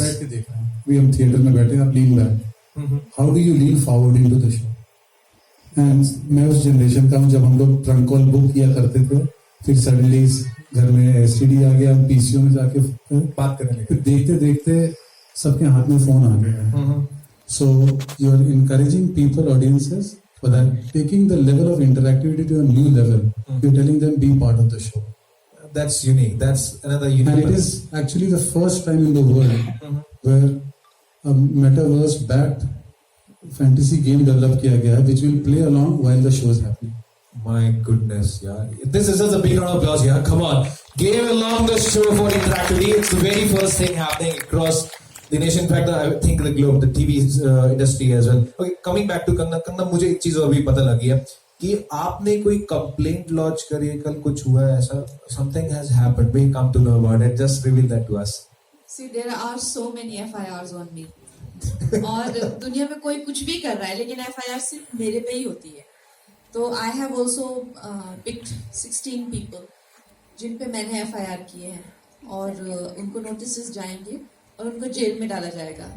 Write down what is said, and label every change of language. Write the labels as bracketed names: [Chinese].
[Hindi] बैठ के देख रहे हैं. अभी हम थिएटर में बैठे हैं, आप lean back. [English] How do you lean forward into the show? [Hindi] And मैं उस जनरेशन का हूँ जब हम लोग ट्रंक कॉल बुक किया करते थे, फिर सडनली घर में एसटीडी आ गया, पीसीओ में जाके बात करने लगे. फिर देखते देखते सबके हाथ में फोन आ गया है. [English] So you are encouraging people, audiences, for that, taking the level of interactivity to a new level. You're telling them be part of the show. That's unique. That's another unique. And it is actually the first time in the world where a metaverse-backed fantasy game developed [Hindi] किया गया है, [English] which will play along while the show is happening. My goodness, yeah. This is just a big round of applause, yeah. Come on. Game along the show for interactivity. It's the very first thing happening across the nation. In fact, I think the globe, the TV industry as well. Okay, coming back to Kanna. [Hindi] Kanna, मुझे एक चीज और भी पता लगी है कि आपने कोई कंप्लेंट लॉन्च करी है, कल कुछ हुआ है ऐसा? [English] Something has happened. We come to know about it. Just reveal that to us. See, there are so many FIRs on me. [Hindi] और दुनिया में कोई कुछ भी कर रहा है, लेकिन FIR सिर्फ मेरे पे ही होती है. तो [English] I have also picked 16 people [Hindi] जिन पे मैंने FIR किए हैं, और उनको नोटिस जाएंगे और उनको जेल में डाला जाएगा.